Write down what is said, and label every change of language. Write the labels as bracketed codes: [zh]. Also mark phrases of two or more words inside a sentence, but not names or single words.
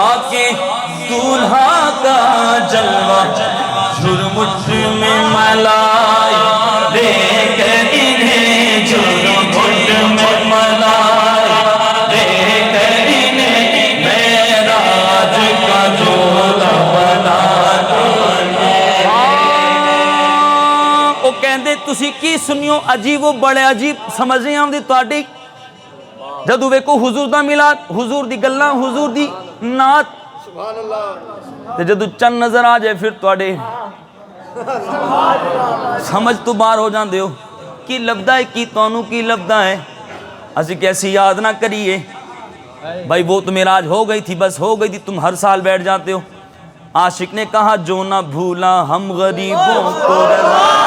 [ur] کے دولہا کا جلوہ جھرمٹ میں ملائی دیکھ انہیں جھرمٹ میں ملائی دیکھ انہیں معراج کا جوڑا بنا [pa] وہ کہندے تسی کی سنیو عجیب و بڑے عجیب سمجھ نہیں آمدی تواڈی جدو ویکو حضور دا میلاد حضور دی گلاں حضور دی نعت [ar] سبحان اللہ [pa] تے جدو چند نظر آ جائے پھر تواڈے سمجھ تو باہر ہو جاندے ہو کی لبدا ہے کی تانوں کی لبدا ہے اسی کیسی یاد نہ کریے بھائی [ur] وہ تو معراج ہو گئی تھی بس ہو گئی تھی تم ہر سال بیٹھ جاتے ہو عاشق نے کہا جو نہ بھولا ہم غریبوں کو رضا